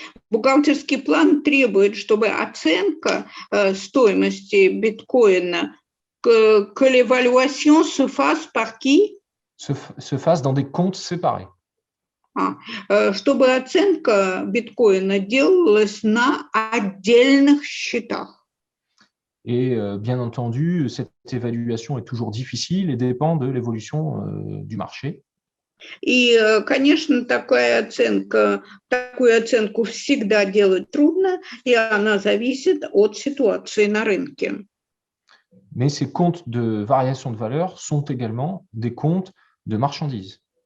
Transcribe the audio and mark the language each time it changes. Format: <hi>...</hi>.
<ru>Бухгалтерский план требует, чтобы оценка стоимости биткоина,</ru> <fr>que l'évaluation se fasse par qui? Se fasse dans des comptes séparés.</fr> <ru>Чтобы оценка биткоина делалась на отдельных счетах.</ru> <fr>Et bien entendu, cette évaluation est toujours difficile et dépend de l'évolution du marché.</fr> <ru>И, конечно, такую оценку всегда делать трудно, и она зависит от ситуации на рынке.</ru> <fr>Mais ces comptes de variation de valeur sont également des comptes de marchandises.</fr>